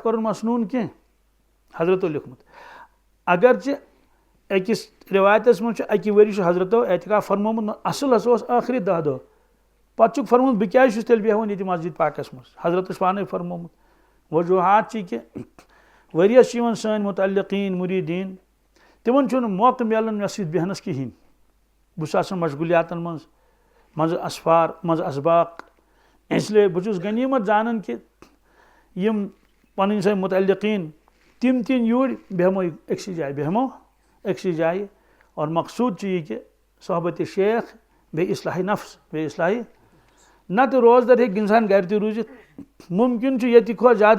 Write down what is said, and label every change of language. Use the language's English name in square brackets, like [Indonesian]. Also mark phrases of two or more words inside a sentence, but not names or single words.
[Kashmiri] کرُن مسنوٗن کینٛہہ حضرتو لیوکھمُت اگرچہِ أکِس رِوایتس منٛز چھُ اکہِ ؤری چھُ حضرتو اعتکاف فرمومُت اصل ہسا اوس ٲخری 10 دۄہ پتہٕ چھُکھ فرمومُت بہٕ کیازِ چھُس تیٚلہِ بیٚہوان ییٚتہِ مسجد پاکس منٛز حضرتو چھُ پانے فرمومُت وجوٗہات چھِ کہ ؤریس چھِ یِوان سٲنۍ متعلقیٖن مُریٖدیٖن تِمن چھُنہٕ موقعہٕ میلان مےٚ سۭتۍ بیٚہنس کِہیٖنۍ بہٕ چھُس آسان مشغولیاتن منٛز منٛزٕ اسفار منٛزٕ اسباق [Urdu] اس لیے [Kashmiri] بہٕ چھُس غنیٖمت زانان کہ یِم پنٕنۍ سٲنۍ متعلقیٖن تِم تہِ یِن یوٗرۍ بیٚہمو أکسٕے جایہِ بیٚہمو أکسٕے جایہِ اور مقصوٗد چھُ یہِ کہ صحبتِ شیخ بیٚیہِ اصلاحِ نفس بیٚیہِ اصلاحِ نتہٕ روزدر ہیٚکہِ انسان گرِ تہِ روٗزِتھ ممکن چھُ ییٚتہِ کھۄتہٕ زیادٕ